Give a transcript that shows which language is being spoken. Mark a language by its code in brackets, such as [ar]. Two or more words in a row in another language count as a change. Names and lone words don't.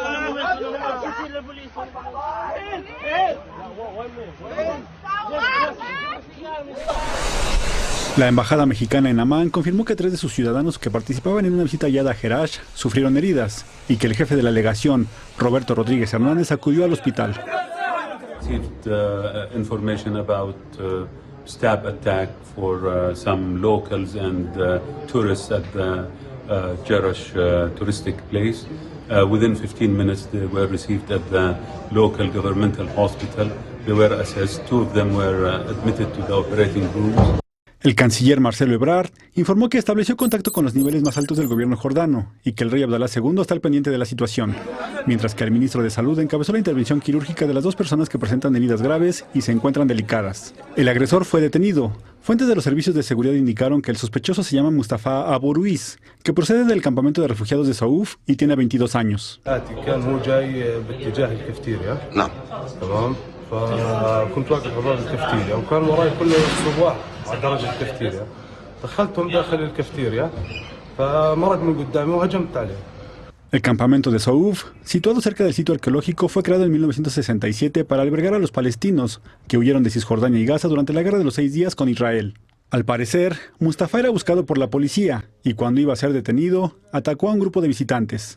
[es] ¡Por favor! La embajada mexicana en Amán confirmó que 3 de sus ciudadanos que participaban en una visita guiada a Jerash sufrieron heridas y que el jefe de la legación, Roberto Rodríguez Hernández, acudió al hospital. [en] Information about stab attack for some locals and tourists at the Jerash touristic place. Within 15 minutes they were received at the local governmental hospital. They were assessed. 2 of them were admitted to the operating room. [es] El canciller Marcelo Ebrard informó que estableció contacto con los niveles más altos del gobierno jordano y que el rey Abdalá II está al pendiente de la situación, mientras que el ministro de Salud encabezó la intervención quirúrgica de las 2 personas que presentan heridas graves y se encuentran delicadas. El agresor fue detenido. Fuentes de los servicios de seguridad indicaron que el sospechoso se llama Mustafa Abu Ruiz, que procede del campamento de refugiados de Sauf y tiene 22 años. No. [ar] فكنت واقف على باب الكافتيريا وكان وراي كل السواح على درج الكافتيريا دخلتهم داخل الكافتيريا فمرق من قدامي وهجمت عليه. [es] El campamento de Sauf, situado cerca del sitio arqueológico, fue creado en 1967 para albergar a los palestinos que huyeron de Cisjordania y Gaza durante la Guerra de los 6 días con Israel. Al parecer, Mustafa era buscado por la policía y cuando iba a ser detenido, atacó a un grupo de visitantes.